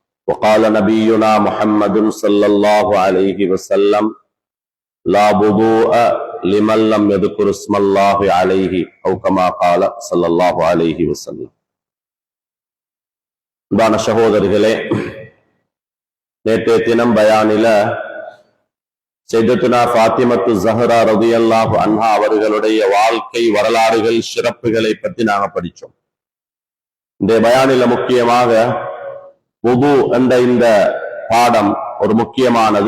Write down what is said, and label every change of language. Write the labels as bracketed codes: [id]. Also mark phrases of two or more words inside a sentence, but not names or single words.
[ar] وقال نبينا محمد صلى الله عليه وسلم لا وضوء لمن لم يذكر اسم الله عليه أو كما قال صلى الله عليه وسلم. [ta] அன்பான சகோதரர்களே, நேற்றைய தினம் பயானில சையதுனா ஃபாத்திமத்து ஸஹ்ரா [ar] رضي الله عنها [ta] அவர்களுடைய வாழ்க்கை வரலாறுகள் சிறப்புகளை பற்றி நாங்க படிச்சோம். இந்த பயானில முக்கியமாக வுது என்ற இந்த பாடம் ஒரு முக்கியமானது.